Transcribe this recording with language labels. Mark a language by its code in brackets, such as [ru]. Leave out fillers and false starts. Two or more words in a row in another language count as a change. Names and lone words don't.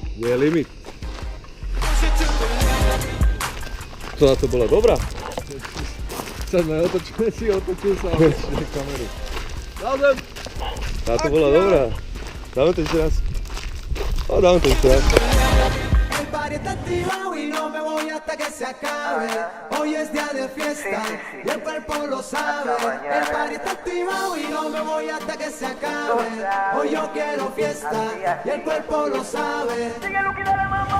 [sk] Je limit. To na to bola dobrá. Otočil sa a otočil kameru. Táto bola dobrá. Dáme to ešte raz. Dáme to ešte raz. [es] El party está activado y no me voy hasta que se acabe. Hoy es día de fiesta y el cuerpo lo sabe. El party está activado y no me voy hasta que se acabe. Hoy yo quiero fiesta y el cuerpo lo sabe. Sigue Luqui, dale mambo.